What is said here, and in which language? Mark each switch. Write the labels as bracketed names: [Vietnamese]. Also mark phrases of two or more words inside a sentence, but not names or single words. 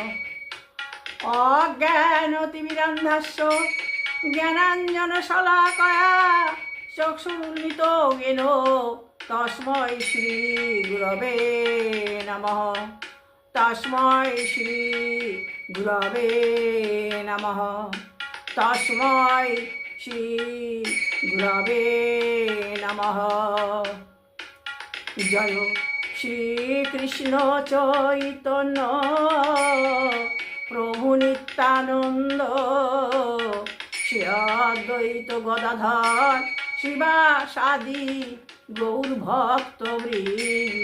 [Sanskrit] অজ্ঞানতিমিরান্ধস্য জ্ঞানাঞ্জনশলাকয়া চক্ষুর্মিলিতেন তস্मै শ্রী গুরবে নমঃ। তস্मै শ্রী গুরবে নমঃ। তস্मै শ্রী গুরবে নমঃ। জয় শ্রীকৃষ্ণ চৈতন্য প্রভু নিত্যানন্দ শ্রী অদ্বৈত গদাধর শিবাসাদি গৌর ভক্তবৃন্দ।